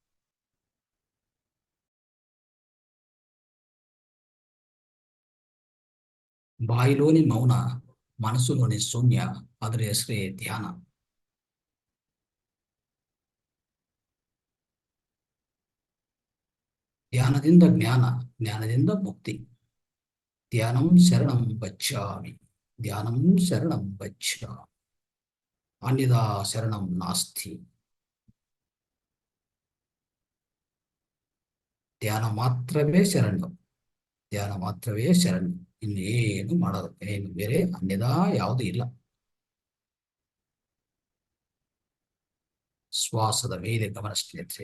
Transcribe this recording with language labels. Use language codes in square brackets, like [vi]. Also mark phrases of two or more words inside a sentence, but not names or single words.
[te] బాయిలోని మౌన, మనస్సులోని శూన్య, [kn] ಅದರ ಹೆಸರೇ ಧ್ಯಾನ. ಧ್ಯಾನದಿಂದ ಜ್ಞಾನ, ಜ್ಞಾನದಿಂದ ಮುಕ್ತಿ. [sa] ಧ್ಯಾನಂ ಶರಣಂ ಗಚ್ಚಾಮಿ, ಧ್ಯಾನಂ ಶರಣಂ ಗಚ್ಚಾಮಿ, ಅನ್ಯದಾ ಶರಣಂ ನಾಸ್ತಿ. [kn] ಧ್ಯಾನ ಮಾತ್ರವೇ ಶರಣು, ಧ್ಯಾನ ಮಾತ್ರವೇ ಶರಣು. ಇನ್ನೇನು ಮಾಡೋದು, ಏನು ಬೇರೆ [sa] ಅನ್ಯದಾ ಯಾವುದು [kn] ಇಲ್ಲ. ಶ್ವಾಸದ ಮೇಲೆ ಗಮನ ಸ್ನೇಹಿತರೆ.